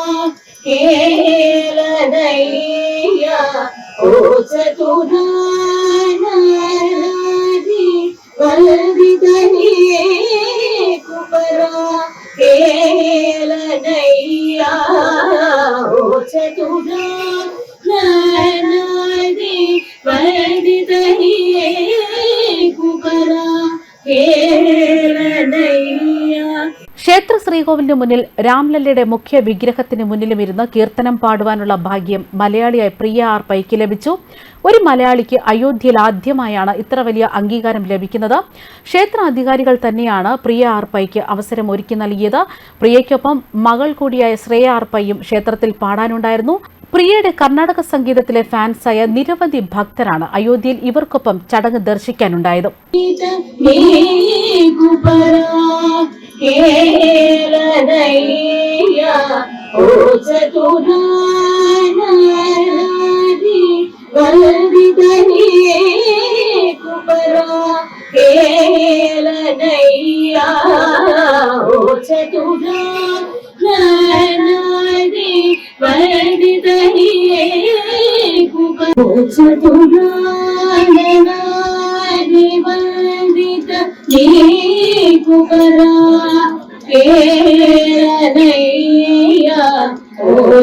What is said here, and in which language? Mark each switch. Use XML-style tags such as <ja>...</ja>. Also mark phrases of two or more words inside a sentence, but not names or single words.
<te>కేలనయ్యా ఓ చతురానరాది వందిత కుపరా కేలనయ్యా ఓ చతురానరాది వందితనియే కుపరా కేలనయ్యా.</te> <ml>ക്ഷേത്ര ശ്രീകോവിലിന് മുന്നിൽ രാംലല്ലയുടെ മുഖ്യ വിഗ്രഹത്തിന് മുന്നിലും ഇരുന്ന് കീർത്തനം പാടുവാനുള്ള ഭാഗ്യം മലയാളിയായ പ്രിയ ആർ പൈക്ക് ലഭിച്ചു. ഒരു മലയാളിക്ക് അയോധ്യയിൽ ആദ്യമായാണ് ഇത്ര വലിയ അംഗീകാരം ലഭിക്കുന്നത്. ക്ഷേത്ര അധികാരികൾ തന്നെയാണ് പ്രിയ ആർ പൈക്ക് അവസരം ഒരുക്കി നൽകിയത്. പ്രിയയ്ക്കൊപ്പം മകൾ കൂടിയായ ശ്രേയ ആർ പൈയും ക്ഷേത്രത്തിൽ പാടാനുണ്ടായിരുന്നു. പ്രിയയുടെ കർണാടക സംഗീതത്തിലെ ഫാൻസായ നിരവധി ഭക്തരാണ് അയോധ്യയിൽ ഇവർക്കൊപ്പം ചടങ്ങ് ദർശിക്കാനുണ്ടായത്.</ml> <te>కేలనయ్యా ఓ చతురానరాది వల్దితనియే కుపరా కేలనయ్యా ఓ చతురానరాది వల్దితనియే కుపరా చతురానరాది వందిత నీకుపరా కేలనయ్యా ఓ</te>